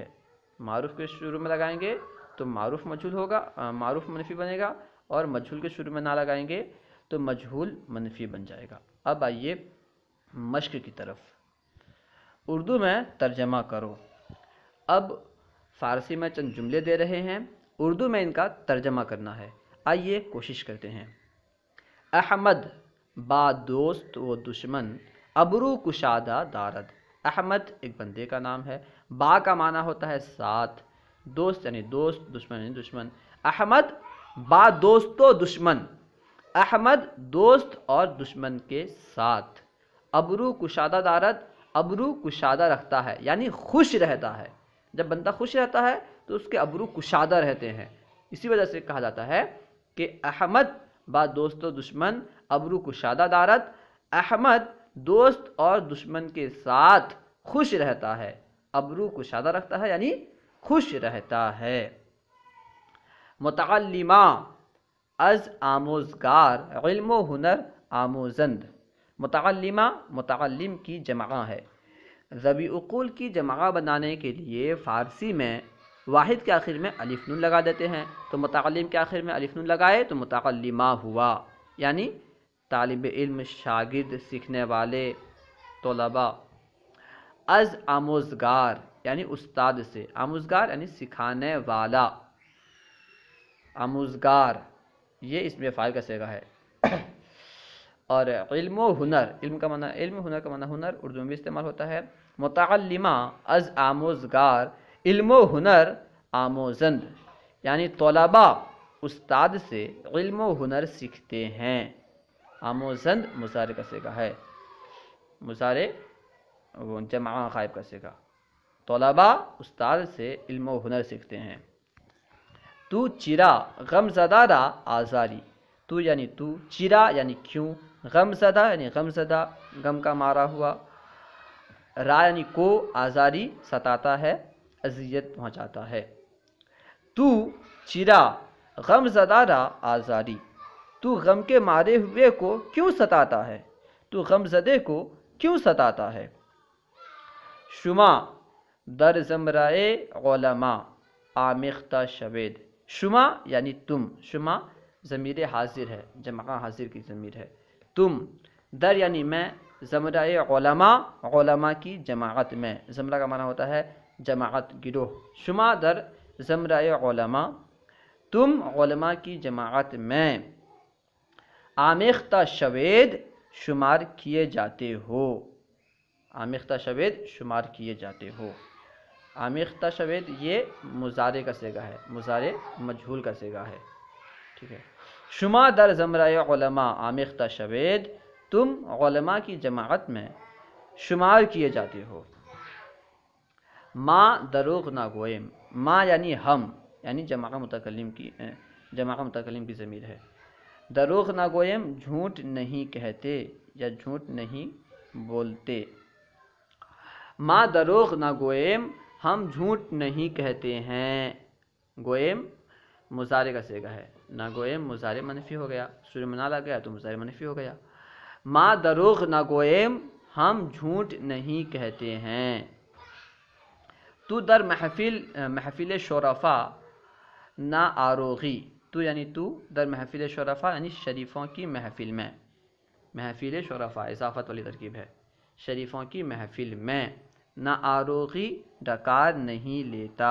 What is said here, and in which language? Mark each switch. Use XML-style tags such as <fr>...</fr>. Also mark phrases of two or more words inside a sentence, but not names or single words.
<ur>معروف کے شروع میں لگائیں گے تو معروف مجہول ہوگا، معروف منفی بنے گا، اور مجہول کے شروع میں نہ لگائیں گے تو مجہول منفی بن جائے گا۔ اب آئیے مشق کی طرف۔ اردو میں ترجمہ کرو۔ اب فارسی میں چند جملے دے رہے ہیں، اردو میں ان کا ترجمہ کرنا ہے۔ آئیے کوشش کرتے ہیں۔</ur> <fa>احمد با دوست و دشمن ابرو کشادہ دارد۔</fa> <ur>احمد ایک بندے کا نام ہے، با کا معنی ہوتا ہے ساتھ، دوست یعنی دوست، دشمن یعنی دشمن۔</ur> <fa>احمد با دوست و دشمن،</fa> <ur>احمد دوست اور دشمن کے ساتھ،</ur> <fa>ابرو کشادہ دارد،</fa> <ur>ابرو کشادہ رکھتا ہے یعنی خوش رہتا ہے۔ جب بندہ خوش رہتا ہے تو اس کے ابرو کشادہ رہتے ہیں، اسی وجہ سے کہا جاتا ہے کہ</ur> <fa>احمد با دوست و دشمن ابرو کشادہ دارد،</fa> <ur>احمد دوست اور دشمن کے ساتھ خوش رہتا ہے، ابرو کشادہ رکھتا ہے یعنی خوش رہتا ہے۔</ur> <fa>متعلمہ از آموزگار، علم و ہنر آموزند۔</fa> <ur>متعلمہ متعلم کی جمع ہے۔ ذوی عقول کی جمع بنانے کے لیے فارسی میں واحد کے آخر میں الف نون لگا دیتے ہیں، تو متعلم کے آخر میں الف نون لگائے تو متعلمہ ہوا، یعنی طالب علم، شاگرد، سیکھنے والے، طلباء۔</ur> <fa>از آموزگار</fa> <ur>یعنی استاد سے، آموزگار یعنی سکھانے والا، آموزگار یہ اسم فاعل کا صیغہ ہے۔ اور علم و ہنر، علم کا معنی علم، ہنر کا معنی ہنر، اردو میں بھی استعمال ہوتا ہے۔</ur> <fa>متعلمہ از آموزگار علم و ہنر آموزند،</fa> <ur>یعنی طلباء استاد سے علم و ہنر سیکھتے ہیں۔ آموزند مضارع کا صیغہ ہے، مضارع جمع غائب کا صیغہ۔ طلباء استاد سے علم و ہنر سیکھتے ہیں۔</ur> <fa>تو چرا غم زدہ را آزاری،</fa> <ur>تو یعنی تو، چرا یعنی کیوں، غم زدہ یعنی غم زدہ، غم کا مارا ہوا، را یعنی کو، آزاری ستاتا ہے، اذیت پہنچاتا ہے۔</ur> <fa>تو چرا غم زدہ را آزاری،</fa> <ur>تو غم کے مارے ہوئے کو کیوں ستاتا ہے، تو غم زدے کو کیوں ستاتا ہے۔</ur> <fa>شما در زمرۂ علماء آمیختہ شوید،</fa> <ur>شما یعنی تم، شما ضمیر حاضر ہے، جمع حاضر کی ضمیر ہے۔ تم، در یعنی میں، زمرۂ علماء، علماء کی جماعت میں، زمرہ کا معنی ہوتا ہے جماعت، گروہ۔</ur> <fa>شما در زمرۂ علماء،</fa> <ur>تم علماء کی جماعت میں،</ur> <fa>آمیختہ شوید</fa> <ur>شمار کیے جاتے ہو،</ur> <fa>آمیختہ شوید</fa> <ur>شمار کیے جاتے ہو۔</ur> <fa>آمیختہ شوید</fa> <ur>یہ مضارع کا صیغہ ہے، مضارع مجہول کا صیغہ ہے، ٹھیک ہے۔</ur> <fa>شما در زمرہ علماء آمیختہ شوید،</fa> <ur>تم علماء کی جماعت میں شمار کیے جاتے ہو۔</ur> <fa>ما دروغ نہ گوئم،</fa> <ur>ما یعنی ہم، یعنی جماعہ متکلم کی ضمیر ہے۔</ur> <fa>دروغ نہ گوئم</fa> <ur>جھوٹ نہیں کہتے یا جھوٹ نہیں بولتے۔</ur> <fa>ما دروغ نہ گوئم</fa> <ur>ہم جھوٹ نہیں کہتے ہیں۔ گوئم مضارع کا صیغہ ہے،</ur> <fa>نہ گوئم</fa> <ur>مضارع منفی ہو گیا، سورہ میں نہ لگ گیا تو مضارع منفی ہو گیا۔</ur> <fa>ما دروغ نہ گوئم</fa> <ur>ہم جھوٹ نہیں کہتے ہیں۔</ur> <fa>تو در محفل شرفا نہ آروغی،</fa> <ur>تو یعنی</ur> <fa>تو در محفل شرفا</fa> <ur>یعنی شریفوں کی محفل میں، محفل شرفا اضافت والی ترکیب ہے، شریفوں کی محفل میں</ur> <fa>نہ آروغی</fa> <ur>ڈکار نہیں لیتا۔</ur>